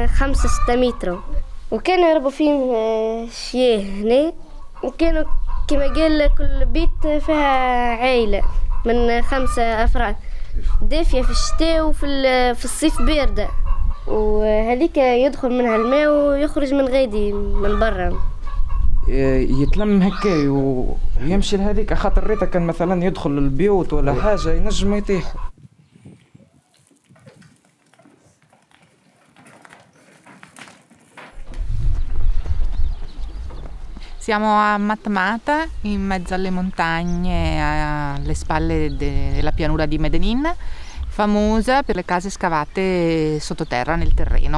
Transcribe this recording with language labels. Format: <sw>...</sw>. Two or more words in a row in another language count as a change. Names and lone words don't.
<ar>5-6 متر، وكانوا يربوا فيهم شياه هنا، وكانوا كما قال كل بيت فيها عائلة من 5 أفراد، دافية في الشتاء وفي الصيف باردة، وهذيك يدخل منها الماء ويخرج من غادي من برا. يتلم هكاي ويمشي لهذيك، خاطر ريتا كان مثلا يدخل البيوت ولا حاجة ينجم يطيح.</ar> <it>Siamo a Matmata, in mezzo alle montagne, alle spalle della pianura di Medellin, famosa per le case scavate sottoterra nel terreno.</it>